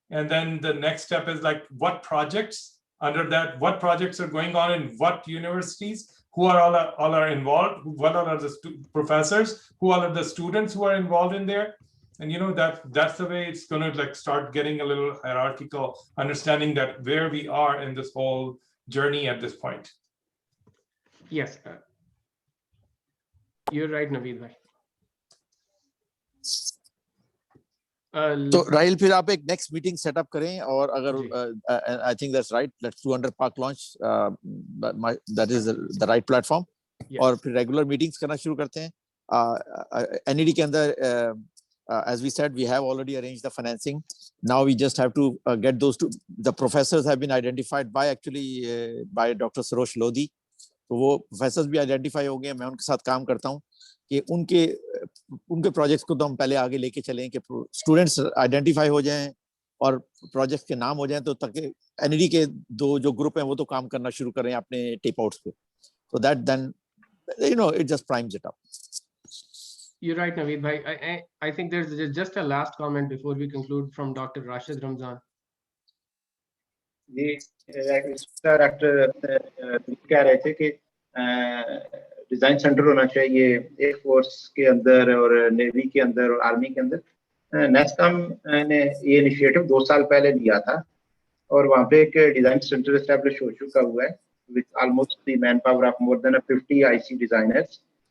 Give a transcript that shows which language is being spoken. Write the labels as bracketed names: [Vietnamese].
[English] And then the next step is like what projects under that, what projects are going on in what universities, who are all are involved, what are the professors, who are the students who are involved in there. And that's the way it's going to like start getting a little hierarchical understanding that where we are in this whole journey at this point. Yes, you're right, Naveed bhai. [Hindi] तो राहिल फिर आप एक [English] next meeting setup [Hindi] करें और अगर [English] I think that's right, let's do under park launch, that is the right platform. [Hindi] और फिर regular meetings करना शुरू करते हैं. एनईडी के अंदर [English] as we said, we have already arranged the financing. Now we just have to get those two. The professors have been identified by by Dr. Sarosh Lodhi. [Hindi] तो वो प्रोफेसर्स भी identify हो गए. मैं उनके साथ काम करता हूँ कि उनके प्रोजेक्ट्स को तो हम पहले आगे लेके चलें कि स्टूडेंट्स आइडेंटिफाई हो जाएं और प्रोजेक्ट्स के नाम हो जाएं, तो ताकि एनईडी के जो ग्रुप हैं वो तो काम करना शुरू करें अपने टेप आउट्स पे. [English] So that then it just primes it up. You're right, Naveed bhai. I think there's just a last comment before we conclude from Dr. Rashid Ramzan. [Hindi] Ji doctor कह रहे थे कि डिजाइन सेंटर होना चाहिए air force के अंदर और navy के अंदर और आर्मी के अंदर. नेस्कॉम ने ये इनिशिएटिव 2 साल पहले लिया था और वहाँ पे एक डिजाइन सेंटर एस्टैब्लिश हो चुका हुआ है [English] With almost the manpower of more than 50 IC designers.